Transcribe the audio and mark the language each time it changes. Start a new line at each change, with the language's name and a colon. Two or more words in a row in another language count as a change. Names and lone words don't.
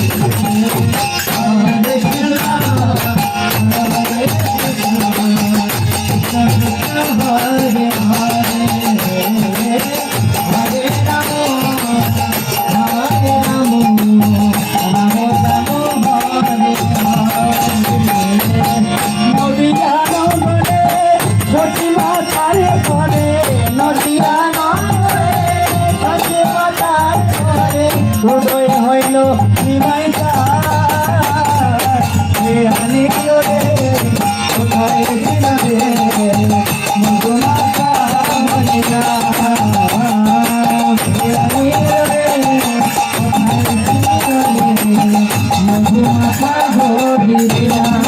Sanskrit: Hare Krishna, Hare Krishna, Krishna Krishna, Hare Hare, Hare Rama, Hare Rama, Rama Rama, Hare Hare.
Bangla: নদিয়া নগরে সতী মাতার ঘরে, নদিয়া নগরে সতী মাতার ঘরে উদয় হইল নিমাই আনি রে কোথায় ছিলা রে মধুমাতা মদিনা আনি রে কোথায় ছিলা রে মধুমাতা মদিনা